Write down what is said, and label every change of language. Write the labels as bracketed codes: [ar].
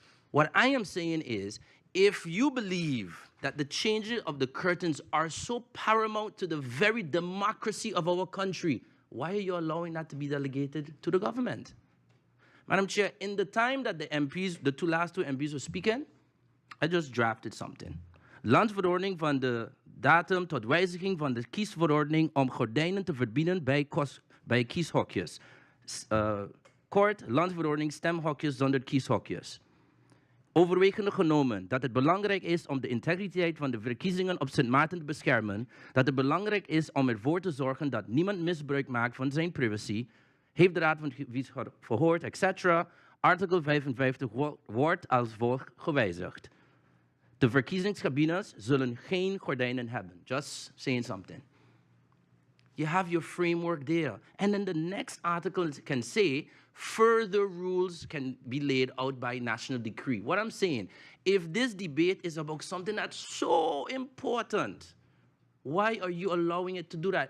[en] What I am saying is, if you believe that the changing of the curtains are so paramount to the very democracy of our country, why are you allowing that to be delegated to the government? Madam Chair, in the time that the MPs, the last two MPs were speaking, I just drafted something. [nl] Landverordening van de datum tot wijziging van de kiesverordening om gordijnen te verbieden bij kieshokjes. Kort, landverordening stemhokjes zonder kieshokjes. Overwegende genomen dat het belangrijk is om de integriteit van de verkiezingen op Sint Maarten te beschermen, dat het belangrijk is om ervoor te zorgen dat niemand misbruik maakt van zijn privacy, heeft de Raad van Advies verhoord, etc. Artikel 55 wordt als volgt gewijzigd. De verkiezingskabines zullen geen gordijnen hebben. [en] Just saying something. You have your framework there. And then the next article can say, further rules can be laid out by national decree. What I'm saying, if this debate is about something that's so important, why are you allowing it to do that?